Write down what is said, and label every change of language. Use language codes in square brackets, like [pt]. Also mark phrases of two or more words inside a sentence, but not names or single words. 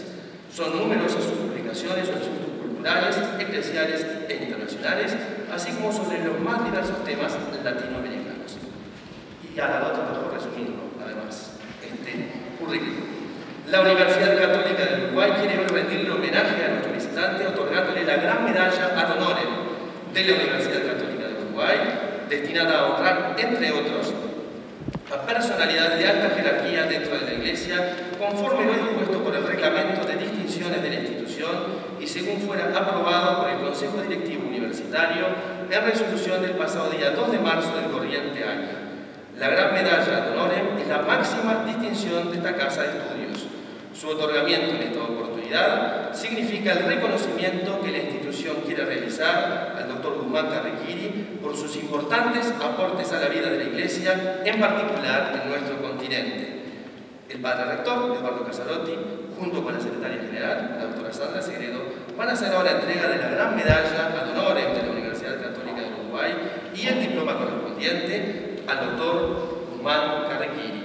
[es] Son numerosas sus publicaciones sobre asuntos culturales, eclesiales e internacionales, así como sobre los más diversos temas latinoamericanos. Y a la otra, por resumirlo, además, este currículum. La Universidad Católica del Uruguay quiere rendirle homenaje a nuestro visitante otorgándole la gran medalla [la] ad honorem [es] de la Universidad Católica del Uruguay, destinada a honrar, entre otros, a personalidades de alta jerarquía dentro de la Iglesia, conforme lo dispuesto por el reglamento de distinciones de la institución y según fuera aprobado por el Consejo Directivo Universitario en resolución del pasado día 2 de marzo del corriente año. La gran medalla [la] ad honorem [es] es la máxima distinción de esta casa de estudios. Su otorgamiento en esta oportunidad significa el reconocimiento que la institución quiere realizar al Dr. Guzmán Carriquiri por sus importantes aportes a la vida de la Iglesia, en particular en nuestro continente. El padre rector, Eduardo Casarotti, junto con la secretaria general, la doctora Sandra Segredo, van a hacer ahora entrega de la gran medalla [la] ad honorem [es] de la Universidad Católica del Uruguay y el diploma correspondiente al doctor Guzmán Carriquiri.